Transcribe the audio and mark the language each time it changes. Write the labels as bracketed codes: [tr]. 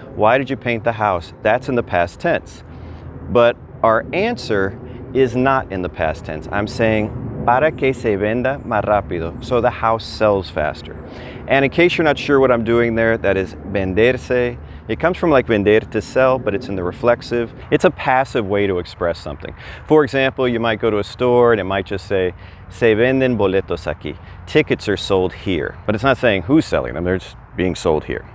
[en] Why did you paint the house? That's in the past tense. But our answer is not in the past tense. I'm saying, [es] para que se venda más rápido. [en] So the house sells faster. And in case you're not sure what I'm doing there, that is venderse. It comes from like vender, to sell, but it's in the reflexive. It's a passive way to express something. For example, you might go to a store and it might just say, [es] se venden boletos aquí. [en] Tickets are sold here. But it's not saying who's selling them, they're just being sold here.